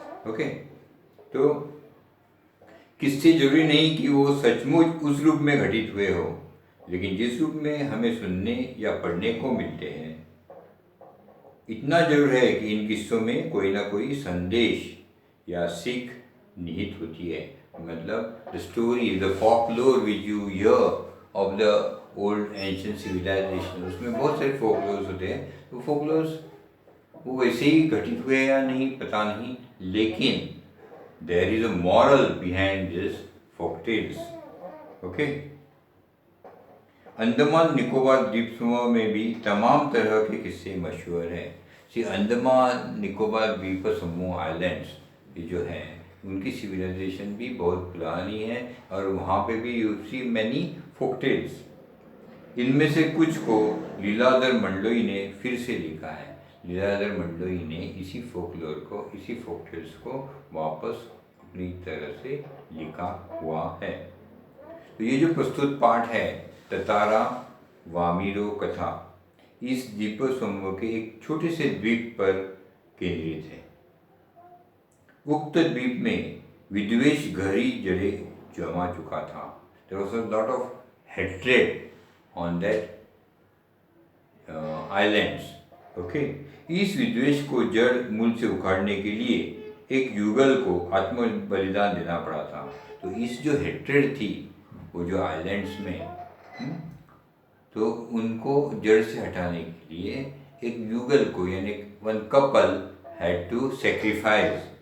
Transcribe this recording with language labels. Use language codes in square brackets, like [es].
[hi] Okay, तो किस्से जरूरी नहीं कि वो सचमुच उस रूप में घटित हुए हो, लेकिन जिस रूप में हमें सुनने या पढ़ने को मिलते हैं इतना जरूर है कि इन किस्सों में कोई ना कोई संदेश या सीख निहित होती है. मतलब [en] the story, the folklore which you hear of the old ancient civilization, [hi] उसमें बहुत सारे folklores होते हैं. तो folklores वो वैसे ही घटित हुए या नहीं पता नहीं, लेकिन [en] there is a moral behind this folk tales. [hi] Okay, Andaman Nicobar द्वीप समूह में भी तमाम तरह के किस्से मशहूर हैं. अंडमान निकोबार द्वीप समूह आइलैंड्स ये जो है उनकी सिविलाइजेशन भी बहुत पुरानी है और वहाँ पे भी [en] You see many folk tales. [hi] इनमें से कुछ को लीलाधर मंडलोई ने फिर से लिखा है. लीलाधर मंडलोई ने इसी फोकलोर को, इसी फोक टेल्स को वापस अपनी तरह से लिखा हुआ है. तो ये जो प्रस्तुत पाठ है ततारा वामीरो कथा इस द्वीप समूह के एक छोटे से द्वीप पर केंद्रित है. उक्त द्वीप में विद्वेष गहरी जड़ें जमा चुका था. [en] There was a lot of hatred on that islands. [hi] Okay, इस विद्वेष को जड़ मूल से उखाड़ने के लिए एक युगल को आत्म बलिदान देना पड़ा था. तो इस जो हेट्रेड थी वो जो आइलैंड्स में तो उनको जड़ से हटाने के लिए एक युगल को यानी [en] One couple had to sacrifice.